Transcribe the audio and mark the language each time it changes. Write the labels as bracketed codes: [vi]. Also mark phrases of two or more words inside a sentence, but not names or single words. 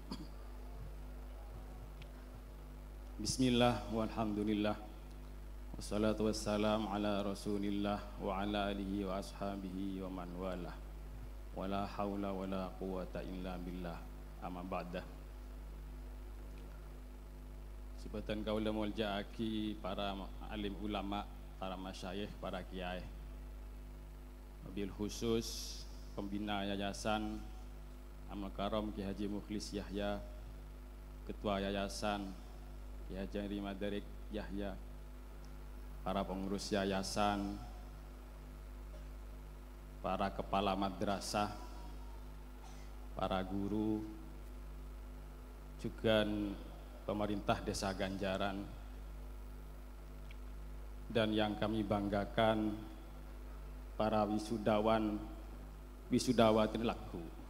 [ar] بسم الله والحمد لله والصلاة والسلام على رسول الله وعلى آله وأصحابه ومن والاه ولا حول ولا قوة إلا بالله أما بعد. [id] Sebatan kaula mulja'aki para alim ulama, para masyayikh, para kiai, [ar] وبالخصوص [id] pembina yayasan Amal Karam Ki Haji Mukhlis Yahya, ketua yayasan Ki Haji Henry Madarik Yahya, para pengurus yayasan, para kepala madrasah, para guru, juga pemerintah Desa Ganjaran, dan yang kami banggakan para wisudawati laku.